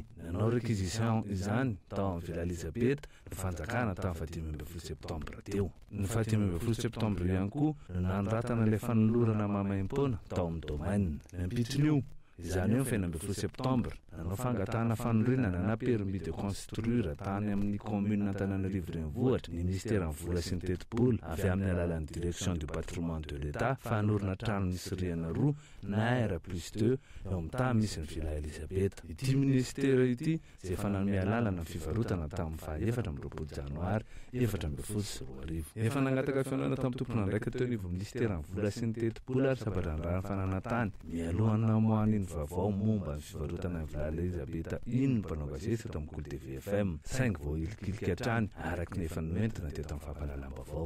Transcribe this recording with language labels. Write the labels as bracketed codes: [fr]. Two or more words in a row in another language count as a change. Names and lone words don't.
[mg] Nanao réquisition izany tao amin'ny Villa Elisabeth ny fanjakana tamin'ny 15 septembre teo. Ny 15 septembre ihany koa nandratana ilay fanolorana mamaim-pona tao amin'ny domaine. Nampitrin'io izany eo 15 septembre nanao fangatana fanorenana na [fr] permis de construire [mg] tany amin'ny commune Antananarivo renivohitra ny ministère ny vola sy ny tetipolo avy amin'ny alalan'ny direction du patrimoine de l'État fanorina trano misy rihana roa na R+2 eo amin'ny tany misy ny Villa Elisabeth. Ity ministère ity izay efa nanome alalana ny fivarotana tamin'ny 24 janoary 2024. Efa nangataka fianarana tamin'ny tompona andraika teo anivo ministère ny vola sy ny tetipolo ary sabadrandra fananatany mialohan'ny namoahany ny vaovao momba ny fivarotana ny Villa Elisabeth iny mpanao gazety tamin'ny Kolo TV FM saingy vao ilikilika hatrany araka ny efa noentina teto amin'ny fampahalalam-baovao.